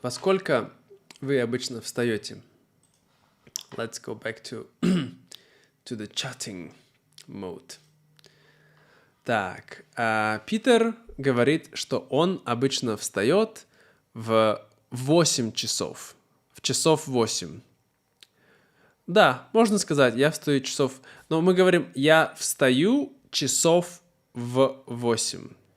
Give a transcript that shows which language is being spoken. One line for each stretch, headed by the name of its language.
Russian: Во сколько вы обычно встаете?
English: Let's go back to the chatting mode.
Russian: Так, Питер говорит, что он обычно встает в 8 часов. В часов 8. Да, можно сказать, я встаю часов... Но мы говорим, я встаю часов в 8.